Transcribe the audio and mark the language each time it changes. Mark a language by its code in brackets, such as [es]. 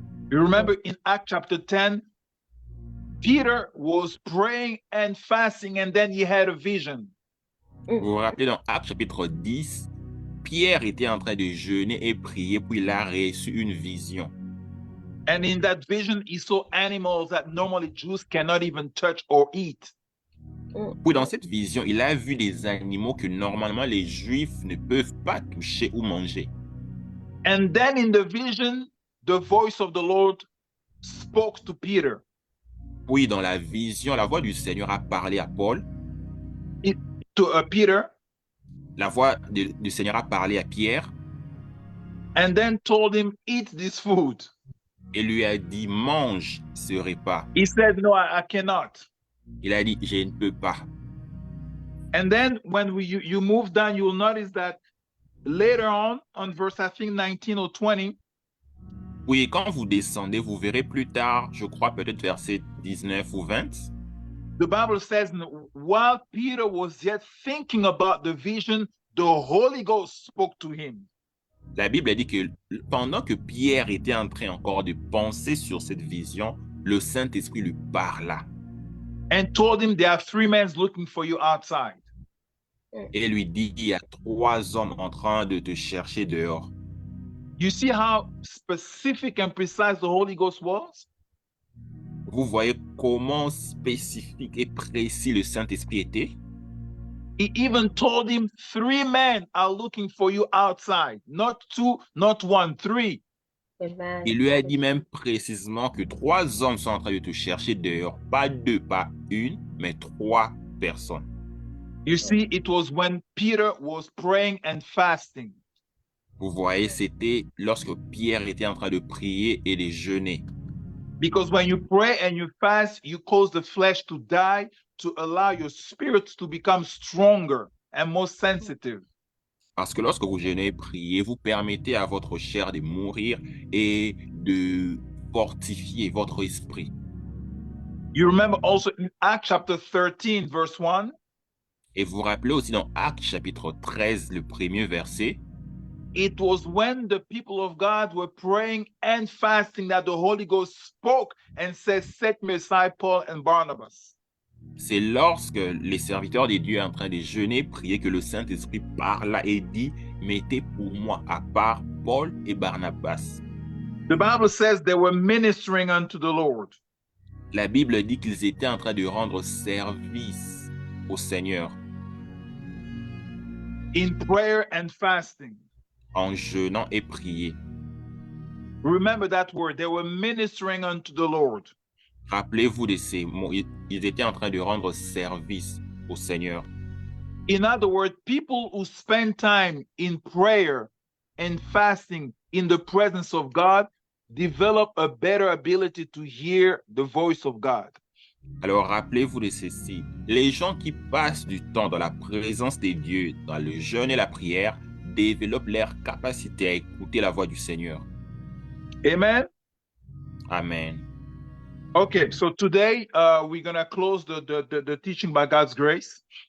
[en] You remember in Acts chapter 10, Peter was praying and fasting, and then he had a vision. [fr] Vous vous rappelez dans Actes chapitre 10, Pierre était en train de jeûner et prier, puis il a reçu une vision. [en] And in that vision, he saw animals that normally Jews cannot even touch or eat. [fr] Puis dans cette vision, il a vu des animaux que normalement les Juifs ne peuvent pas toucher ou manger. [en] And then in the vision, the voice of the Lord spoke to Peter. [fr] Puis dans la vision, la voix du Seigneur a parlé à Paul. [en] To Peter, [fr] La voix du Seigneur a parlé à Pierre [en] and then told him, eat this food. [fr] et lui a dit, mange ce repas. [en] He said, no, I cannot. [fr] Il a dit, je ne peux pas. [en] And then when you move down, you will notice that later on verse, I think 19 or 20, [fr] Oui, quand vous descendez, vous verrez plus tard, je crois peut-être verset 19 ou 20, [en] the Bible says, while Peter was yet thinking about the vision, the Holy Ghost spoke to him. [fr] la Bible dit que pendant que Pierre était en train encore de penser sur cette vision, le Saint-Esprit lui parla [en] And told him, there are 3 men looking for you outside. [fr] et lui dit, il y a 3 hommes en train de te chercher dehors. [en] You see how specific and precise the Holy Ghost was? [fr] Vous voyez comment spécifique et précis le Saint-Esprit était? [en] He even told him 3 men are looking for you outside. Not 2, not 1, 3. Amen. [fr] Il lui a dit même précisément que 3 hommes sont en train de te chercher dehors. Pas 2, pas 1, mais 3 personnes. [en] You see, it was when Peter was praying and fasting. [fr] Vous voyez, c'était lorsque Pierre était en train de prier et de jeûner. [en] Because when you pray and you fast, you cause the flesh to die to allow your spirit to become stronger and more sensitive. [fr] Parce que lorsque vous jeûnez et priez, vous permettez à votre chair de mourir et de fortifier votre esprit. [en] You remember also in Acts chapter 13, verse 1, [fr] Et vous vous rappelez aussi dans Actes chapitre 13, le premier verset, [en] it was when the people of God were praying and fasting that the Holy Ghost spoke and said, set me aside Paul and Barnabas. [fr] c'est lorsque les serviteurs de Dieu en train de jeûner, prier que le Saint-Esprit parla et dit, mettez pour moi à part Paul et Barnabas. [en] The Bible says they were ministering unto the Lord. [fr] La Bible dit qu'ils étaient en train de rendre service au Seigneur [en] In prayer and fasting. [fr] en jeûnant et prier. [en] Remember that word. They were ministering unto the Lord. [fr] Rappelez-vous de ces mots. Ils étaient en train de rendre service au Seigneur. [en] In other words, people who spend time in prayer and fasting in the presence of God develop a better ability to hear the voice of God. [fr] Alors rappelez-vous de ceci. Les gens qui passent du temps dans la présence de Dieu, dans le jeûne et la prière, développent leur capacité à écouter la voix du Seigneur. Amen. Amen. [en] Okay, so today we're gonna close the teaching by God's grace.